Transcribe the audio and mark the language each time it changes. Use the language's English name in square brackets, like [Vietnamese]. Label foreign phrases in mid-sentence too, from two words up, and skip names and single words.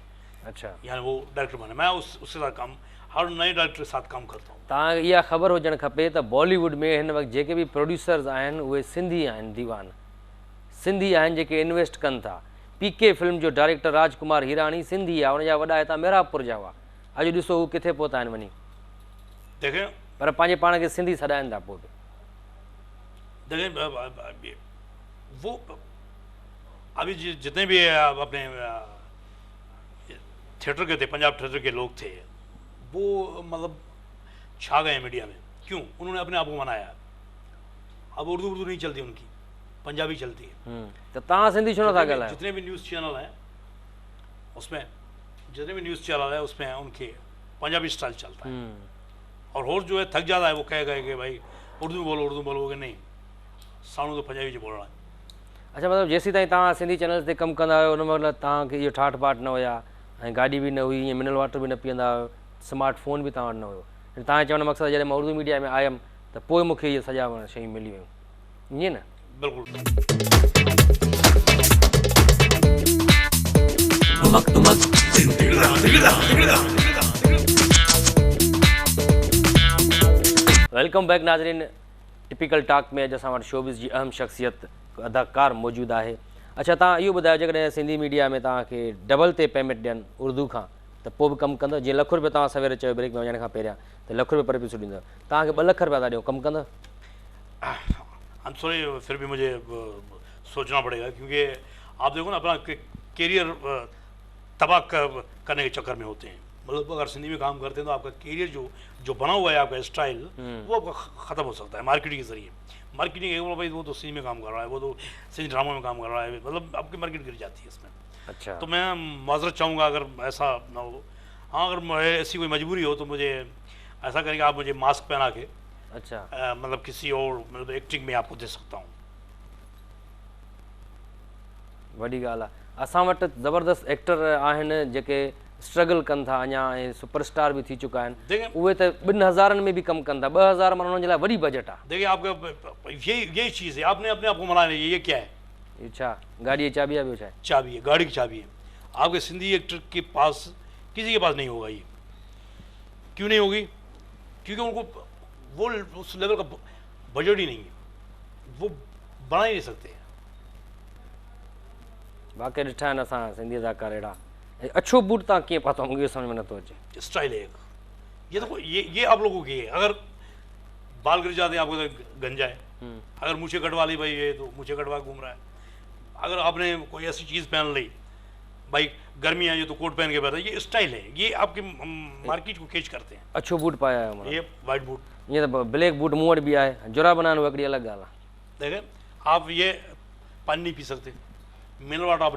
[Urdu] اچھا, یعنی وہ ڈائریکٹر بنے. میں اس کے ساتھ کام، ہر نئے ڈائریکٹر کے ساتھ کام کرتا ہوں. [Sindhi] तव्हांखे इहा ख़बर हुजणु खपे त बॉलीवुड में हिन वक़्तु जेके बि प्रोड्यूसर्स आहिनि उहे सिंधी आहिनि, दीवान सिंधी आहिनि जेके इन्वेस्ट कनि था। PK फिल्म जो डायरेक्टर राजकुमार हिराणी सिंधी आहे, हुनजा वॾा हितां मेरापुर जा हुआ। अॼु ॾिसो हू किथे पहुता आहिनि वञी, [Urdu] دیکھیں [Sindhi] पर पंहिंजे पाण खे सिंधी सॾाइनि था पोइ बि। [Urdu] دیکھیں وہ ابھی جتنے بھی اپنے تھیٹر کے تھے، پنجاب تھیٹر کے لوگ تھے، وہ مطلب چھا گئے میڈیا میں. کیوں? انہوں نے اپنے آپ کو منایا۔ اب اردو نہیں چلتی ان کی، پنجابی چلتی ہے. [Sindhi] तो तव्हां सिंधी छो नथा ॻाल्हायो? [Urdu] جتنے بھی [English] news channel [Urdu] ہیں اس میں، جتنے بھی [English] news channel [Urdu] ہے اس میں ان کے پنجابی سٹائل چلتا ہے. اور جو ہے تھک جاتا ہے، وہ کہے گا کہ بھائی اردو بولو گے نہیں، ساڈا تو پنجابی جو بول رہا ہے. [Sindhi] अच्छा, मतलब जेसीं ताईं तव्हां सिंधी चैनल्स ते कमु कंदा आहियो, उन महिल तव्हांखे इहो ठाठ बाट न हुया, ऐं गाॾी बि न हुई, ईअं [English] mineral water [Sindhi] बि न पीअंदा हुयो, स्मार्टफोन बि तव्हां वटि न हुयो। तव्हां चवण जो मक़सदु जॾहिं मां उर्दू मीडिया में आयुमि त पोइ मूंखे इहे सॼा शयूं मिली वियूं, ईअं न? बिल्कुल। [English] welcome back [Sindhi] नाज़रीन। टिपिकल टॉक में अॼु असां वटि शोबिज़ जी अहम शख़्सियत अदाकार मौजूदु आहे। अच्छा, तव्हां इहो ॿुधायो, जेकॾहिं सिंधी मीडिया में तव्हांखे डबल ते पेमेंट ॾियनि उर्दू खां, त पोइ बि कमु कंदो? जीअं ₹1 तव्हां सवेरे चयो ब्रेक में वञण खां पहिरियां त ₹1 [English] per episode [Sindhi] ॾींदव, तव्हांखे ₹2 लाख था ॾियो, कमु कंदो? [English] I am sorry, [Urdu] پھر بھی مجھے سوچنا پڑے گا، کیونکہ آپ دیکھو نا اپنا کیریئر تباہ کرنے کے چکر میں ہوتے ہیں. مطلب اگر سندھی میں کام کرتے ہیں تو آپ کا کیریئر جو بنا ہوا ہے، آپ کا سٹائل، وہ آپ کا ختم ہو سکتا ہے مارکیٹنگ کے ذریعے. مارکیٹنگ ایک بھائی وہ تو سندھی میں کام کر رہا ہے، وہ تو سندھی ڈرامہ میں کام کر رہا ہے، مطلب آپ کی مارکیٹ گر جاتی ہے اس میں. اچھا, تو میں معذرت چاہوں گا اگر ایسا نہ ہو۔ ہاں، اگر ایسی کوئی مجبوری ہو تو مجھے ایسا کریں گے، آپ مجھے ماسک پہنا کے اچھا, مطلب کسی اور مطلب ایکٹنگ میں آپ کو دے سکتا ہوں. [Sindhi] वॾी ॻाल्हि आहे। असां वटि ज़बरदस्त एक्टर आहिनि जेके स्ट्रगल कनि था अञा, ऐं सुपरस्टार बि थी चुका आहिनि। [Urdu] دیکھیے, [Sindhi] उहे त 2000 में भी कमु कनि था। 2000 माना उन्हनि जे लाइ वॾी बजट आहे। [Urdu] دیکھیے آپ کا یہی چیز ہے، آپ نے اپنے آپ کو منانا ہے. یہ کیا ہے? [Sindhi] ये छा गाड़ी जी चाबी आहे? ॿियो छा आहे? [Urdu] چابی ہے، گاڑی کی چابی ہے. آپ کے سندھی ایکٹر کے پاس، کسی کے پاس نہیں ہوگا یہ. کیوں نہیں ہوگی? کیونکہ ان کو وہ اس لیول کا بجٹ ہی نہیں ہے، وہ بنا ہی نہیں سکتے. [Sindhi] वाकई ॾिठा आहिनि असां सिंधी अदाकार अहिड़ा। ऐं अछो बूट तव्हां कीअं पातो? मूंखे सम्झ में नथो अचे। [Urdu] سٹائل ہے ایک۔ یہ دیکھو، یہ آپ لوگوں کی ہے. اگر بال گر جاتے ہیں آپ کو تو گنجا ہے. اگر مونچھیں کٹوا لی بھائی، یہ تو مونچھیں کٹوا گھوم رہا ہے۔ اگر آپ نے کوئی ایسی چیز پہن لی، بھائی گرمی آئی ہے تو کوٹ پہن کے بیٹھا، یہ سٹائل ہے. یہ آپ کے مارکیٹ کو کیچ کرتے ہیں. [Sindhi] अछो बूट पाया आहे? [Urdu] یہ [English] white boot, [Sindhi] ईअं त [English] black boot [Sindhi] मूं वटि बि आहे। जुराब बनाइण हिकिड़ी अलॻि ॻाल्हि आहे। [Urdu] دیکھیں آپ، یہ پانی نہیں پی سکتے, [English] mineral water [Urdu] آپ